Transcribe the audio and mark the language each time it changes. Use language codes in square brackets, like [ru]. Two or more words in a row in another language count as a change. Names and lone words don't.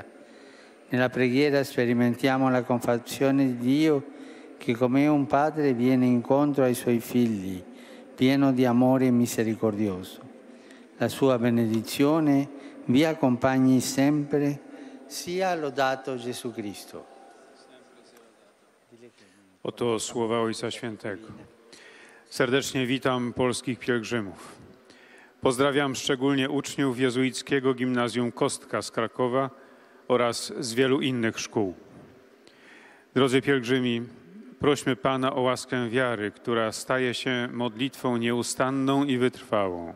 [it] Nella preghiera sperimentiamo la compassione di Dio che come un padre viene incontro ai suoi figli, pieno di amore e misericordioso. La sua benedizione vi accompagni sempre, sia lodato Gesù Cristo. [pl] Oto słowa Ojca Świętego. Serdecznie witam polskich pielgrzymów. Pozdrawiam szczególnie uczniów jezuickiego gimnazjum Kostka z Krakowa oraz z wielu innych szkół. Drodzy pielgrzymi, prośmy Pana o łaskę wiary, która staje się modlitwą nieustanną i wytrwałą.